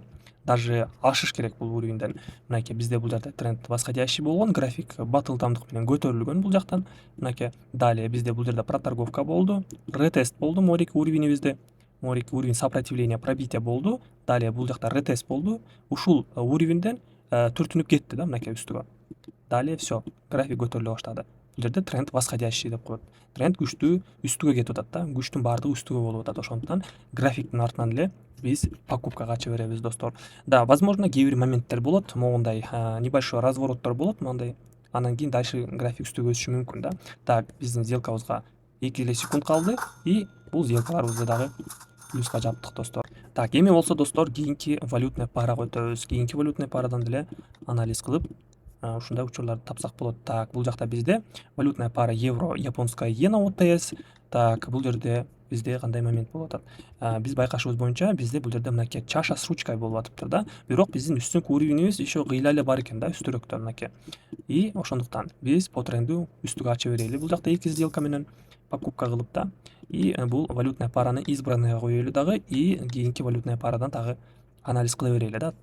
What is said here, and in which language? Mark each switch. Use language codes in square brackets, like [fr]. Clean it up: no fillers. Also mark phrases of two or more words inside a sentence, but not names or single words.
[ky] Даже ашыш керек бул уровеньден. Мынакей бизде бул жерде [ru] тренд восходящий [ky] болгон, график батылдамдык менен көтөрүлгөн бул жактан. Мынакей далее бизде бул жерде проторговка болду, ретест болду морик уровенибизде. моорик [ru] уровень сопротивления пробития [ky] болду. Далее бул жакта ретест болду. Ушул уровеньден түртүнүп кетти да мынакей үстүгө. Далее все, график көтөрүлө баштады. Бул жерде [ru] тренд восходящий [ky] деп коет. Тренд күчтүү үстүгө кетип атат да. Күчтүн баардыгы үстүгө болуп атат. Ошондуктан графиктин артынан эле биз покупкага ача беребиз, достор. [ru] Да, возможно, [ky] кээ бир моменттер болот, могундай небольшой развороттор болот, мындай. Анан кийин дальше график үстүгө өсүшү мүмкүн да. Так, биздин сделкабызга 2 эле секунд калды и бул сделкаларыбызды дагы плюска жаптык, достор. Так, эми болсо, достор, кийинки валютный парага өтөбүз. Кийинки валютный парадан деле анализ кылып ушундай учурларды тапсак болот. [ru] Так, [ky] бул жакта бизде [ru] валютная пара евро, японская иена ОТС. [ky] Так, бул жерде бизде кандай момент болуп атат? Биз байкашыбыз боюнча бизде бул жерде мынакей [ru] чаша с ручкой [ky] болуп атыптыр да. Бирок биздин үстүнкү уровенибиз еще кыйла эле бар экен да, үстүрөктө мынакей. И ошондуктан биз [ru] по тренду [ky] үстүгө ача берели. Бул жакта 2 сделка менен покупка кылып да. И бул валютная параны избранныйга коелу дагы, и кийинки валютная парадан дагы анализ кыла берели да.